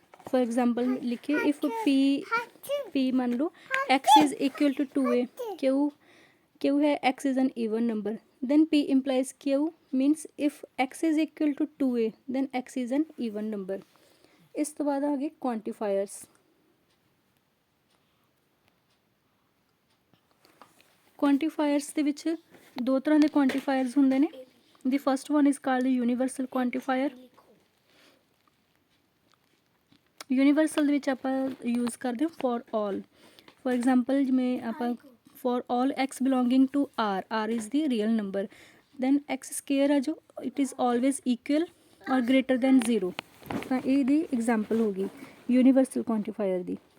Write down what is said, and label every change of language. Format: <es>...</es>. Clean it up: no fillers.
<en>for example ਲਿਖੀਏ if P</en> <pa>ਮੰਨ ਲਓ</pa> <en>X is equal to 2a, Q ਹੈ x is an even number, then P implies Q means if x is equal to 2a then x is an even number।</en> <pa>ਇਸ ਤੋਂ ਬਾਅਦ ਆ ਗਏ ਕੁਆਂਟੀਫਾਇਰਸ। ਕੁਆਂਟੀਫਾਇਰਸ ਦੇ ਵਿੱਚ 2 ਤਰ੍ਹਾਂ ਦੇ ਕੁਆਂਟੀਫਾਇਰਸ ਹੁੰਦੇ ਨੇ।</pa> <en>The first one is called the universal quantifier।</en> <pa>universal ਦੇ ਵਿੱਚ ਆਪਾਂ use ਕਰਦੇ ਹਾਂ for all।</pa> <en>for example</en> <pa>ਜਿਵੇਂ ਆਪਾਂ</pa> <en>for all x belonging to r is the real number, then x square ਆ ਜੋ it is always equal or greater than 0।</en> <pa>ਤਾਂ ਇਹਦੀ ਐਗਜ਼ਾਮਪਲ ਹੋ ਗਈ universal quantifier ਦੀ।</pa>